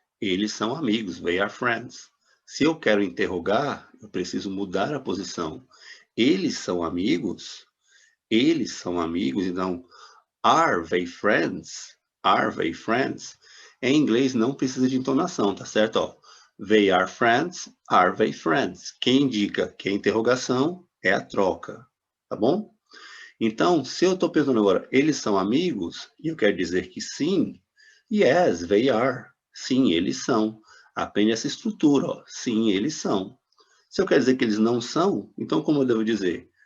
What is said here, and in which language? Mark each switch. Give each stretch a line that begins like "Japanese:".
Portuguese: Eles são amigos.
English: They are friends.
Portuguese: Se eu quero interrogar, eu preciso mudar a posição. Eles são amigos? Eles são amigos? Então,
English: are they friends? Are they friends?
Portuguese: Em inglês não precisa de entonação, tá certo?
English: Ó, they are friends, are they friends?
Portuguese: Quem indica que a interrogação é a troca, tá bom? Então, se eu estou perguntando agora, eles são amigos? E eu quero dizer que sim,
English: yes, they are.
Portuguese: Sim, eles são. Aprende essa estrutura, ó. Sim, eles são. Se eu quero dizer que eles não são, então como eu devo dizer?